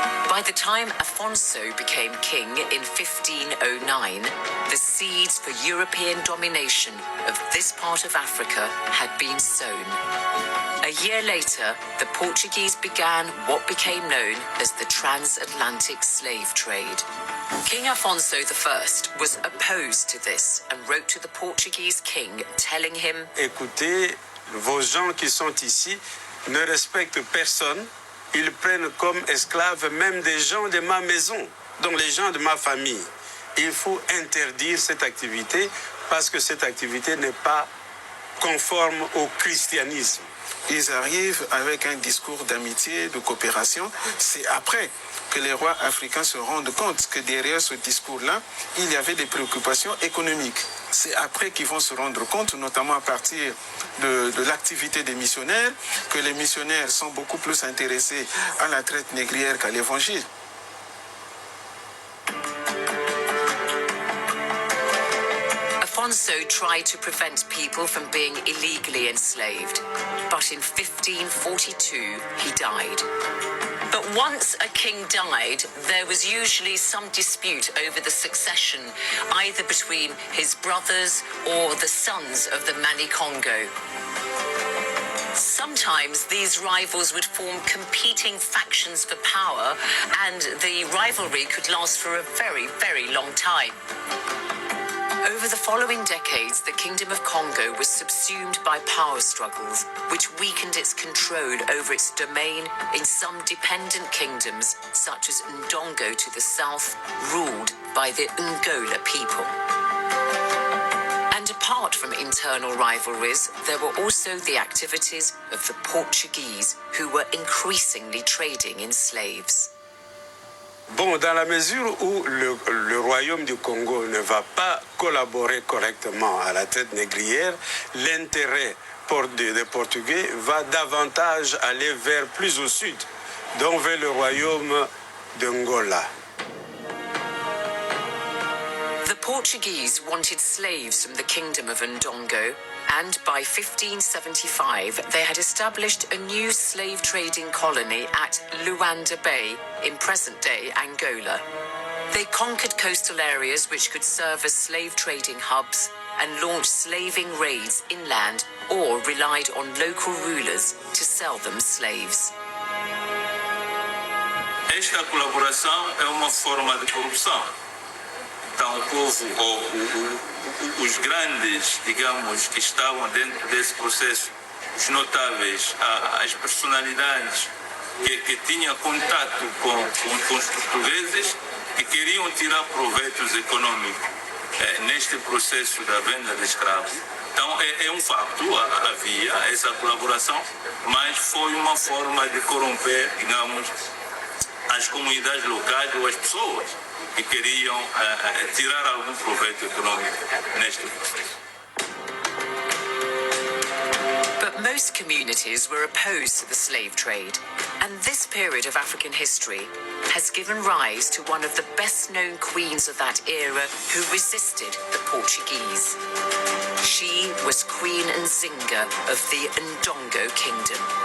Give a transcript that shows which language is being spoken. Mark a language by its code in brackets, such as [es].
[en] By the time Afonso became king in 1509, the seeds for European domination of this part of Africa had been sown. A year later, the Portuguese began what became known as the transatlantic slave trade. King Afonso I was opposed to this and wrote to the Portuguese king telling him, [fr] Écoutez, vos gens qui sont ici ne respectent personne. Ils prennent comme esclaves même des gens de ma maison, donc les gens de ma famille. Il faut interdire cette activité parce que cette activité n'est pas conforme au christianisme. Ils arrivent avec un discours d'amitié, de coopération. C'est après que les rois africains se rendent compte que derrière ce discours-là, il y avait des préoccupations économiques. C'est après qu'ils vont se rendre compte, notamment à partir de l'activité des missionnaires, que les missionnaires sont beaucoup plus intéressés à la traite négrière qu'à l'évangile. [en] Afonso tried to prevent people from being illegally enslaved, but in 1542 he died. But once a king died, there was usually some dispute over the succession, either between his brothers or the sons of the Mani-Congo. Sometimes these rivals would form competing factions for power, and the rivalry could last for a very, very long time. Over the following decades, the Kingdom of Congo was subsumed by power struggles, which weakened its control over its domain in some dependent kingdoms, such as Ndongo to the south, ruled by the Ngola people. And apart from internal rivalries, there were also the activities of the Portuguese, who were increasingly trading in slaves. [fr] Bon, dans la mesure où le royaume du Congo ne va pas collaborer correctement à la traite négrière, l'intérêt des Portugais va davantage aller vers plus au sud, donc vers le royaume d'Angola. [en] The Portuguese wanted slaves from the kingdom of Ndongo, and by 1575 they had established a new slave trading colony at Luanda Bay in present-day Angola. They conquered coastal areas which could serve as slave trading hubs and launched slaving raids inland or relied on local rulers to sell them slaves. [pt] Esta colaboração é uma forma de corrupção. Então, o povo, ou os grandes, digamos, que estavam dentro desse processo, os notáveis, as personalidades que tinham contato com os portugueses, que queriam tirar proveitos econômicos neste processo da venda de escravos. Então, é um facto, havia essa colaboração, mas foi uma forma de corromper, digamos, as comunidades locais ou as pessoas que queriam tirar algum proveito econômico neste processo. [en] But most communities were opposed to the slave trade, and this period of African history has given rise to one of the best-known queens of that era who resisted the Portuguese. She was Queen Nzinga of the Ndongo Kingdom.